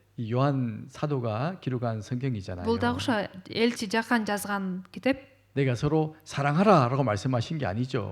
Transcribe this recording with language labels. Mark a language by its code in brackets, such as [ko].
[ko] 이 요한 사도가 기록한 성경이잖아요. [ky] Бул дагы ошо элчи Жакан жазган китеп. [ko] 내가 서로 사랑하라라고 말씀하신 게 아니죠.